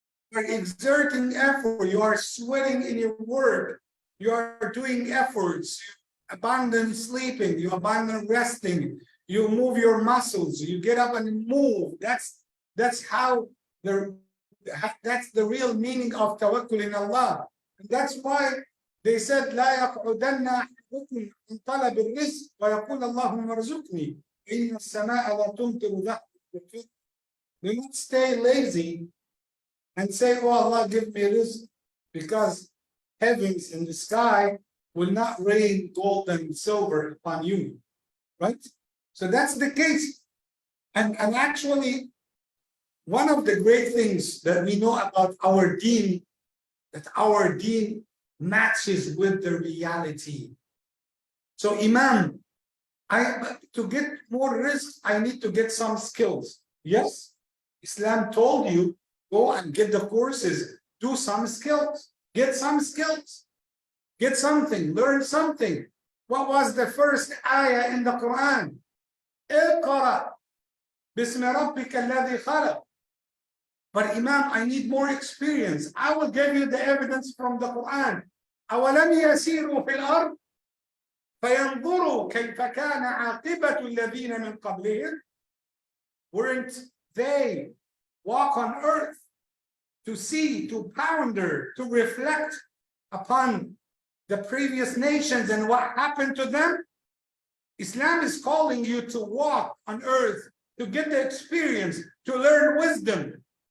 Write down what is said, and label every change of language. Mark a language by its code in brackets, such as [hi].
[en] You are exerting effort. You are sweating in your work. You are doing efforts. You abandon sleeping. You abandon resting. You move your muscles. You get up and move. That's how that's the real meaning of tawakkul in Allah. And that's why they said, [ar] لا يقعدن أحدكم عن طلب الرزق ويقول اللهم ارزقني إن السماء لا تمطر ذهبا. [en] Do not stay lazy and say, oh Allah, give me rizq, because heavens in the sky will not rain gold and silver upon you, right? So that's the case. And actually, one of the great things that we know about our deen, that our deen matches with the reality. So Imam, to get more rizq, I need to get some skills. Yes, Islam told you, go and get the courses, do some skills, get some skills, get something, learn something. What was the first ayah in the Quran? [ar] اقرأ باسم ربك الذي خلق. [en] But Imam, I need more experience. I will give you the evidence from the Quran. [ar] أولم يسيروا في الأرض فينظروا كيف كان عاقبة الذين من قبلهم. [en] Weren't they walk on earth to see, to ponder, to reflect upon the previous nations and what happened to them? Islam is calling you to walk on earth, to get the experience, to learn wisdom.